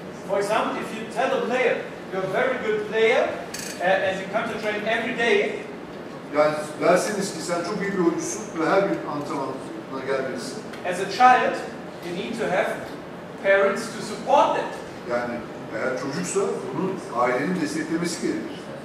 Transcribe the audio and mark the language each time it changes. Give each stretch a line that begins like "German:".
English: For example, if you tell a player, you're a very good player, and you come to train every day.
Turkish: Yani derseniz ki sen çok iyi bir oyuncusun ve her gün antrenmana gelmelisin.
English: As a child, you need to have parents to support that.
Turkish: Yani eğer çocuksa bunun ailenin desteklemesi gerekir.